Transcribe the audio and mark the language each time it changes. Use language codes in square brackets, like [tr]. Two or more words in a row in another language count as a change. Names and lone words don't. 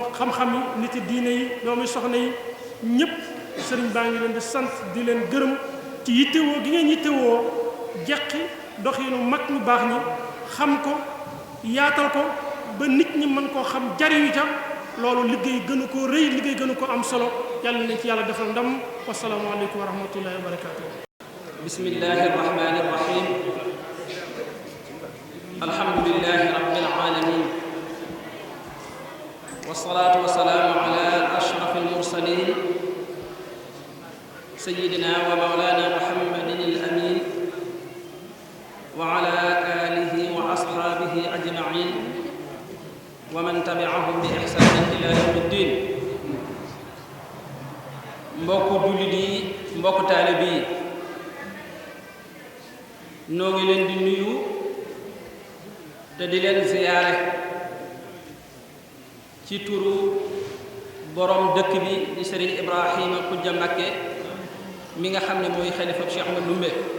[wo] xam-xam yi nit yi diine yi doomi soxna yi ñëpp sëriñ baa ngi leen di sant di leen gërëm ci yittewoo gi ngeen yittewoo jeqi doxinu mag ñu baax ñi xam ko yaatal ko ba nit ñi mën koo xam jariñu ca loolu liggéey gënu ko rëy liggéey gënu ko am solo yàlla nañ ci yàlla defal ndam [ar] والسلام عليكم ورحمة الله وبركاته بسم الله الرحمن الرحيم الحمد لله رب العالمين والصلاة والسلام على أشرف المرسلين سيدنا ومولانا محمد الأمين وعلى آله وأصحابه أجمعين ومن تبعهم بإحسان إلى يوم الدين [wo] mbokku jullit yi mbokku taalibe yi noo ngi leen di nuyu te di leen ziyaare ci turu borom dëkk bi di Serigne Ibrahima Khoudia Mbacké mi nga xam ne mooy xalifa Cheikh Ahmadu Ndumbe